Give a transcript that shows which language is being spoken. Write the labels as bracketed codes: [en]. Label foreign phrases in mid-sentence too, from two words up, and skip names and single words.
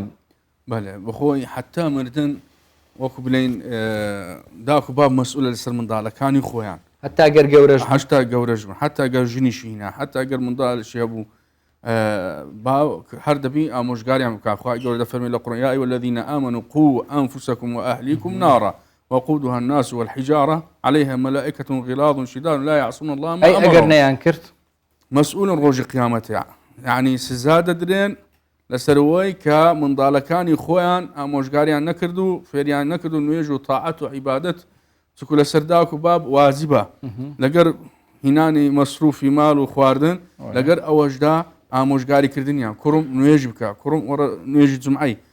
[ckb] بەڵێ بەخۆی حتا مردن وەکو بڵێن داک و باب مەسئولە لەسەر منداڵەکانی خۆیان هەتا گەر گەورەش هەشتا گەورەش بن حتا گەر ژنیشی هینا حتا گەر منداڵشی هەبوو هەر دەبی ئامۆژگاریان بکە خوای گەورە دەفەرمێ لە قورئان [ar] یا ئەیها الذین آمنوا قوا أنفسكم وأهليكم نارا وقودها الناس والحجارة عليها ملائكة غلاظ شداد لا يعصون الله ما أمرهم [ckb] ئەگەر نەیان کرد مسؤول ڕۆژی قیامەتە یعنی سزا دەدرێن لەسەرەوەی کە منداڵەکانی خۆیان ئامۆژگاریان نەکرد و فێریان نەکرد و نوێژ و تاعەت و عیبادەت چکو لە سەرداک و باب واجبە لەگەر هینانی مەسروفی ماڵ و خواردن لەگەر ئەوەشدا ئامۆژگاریکردنیان کوڕم نوێژ بکە کوڕم وەرە نوێژی جومعەی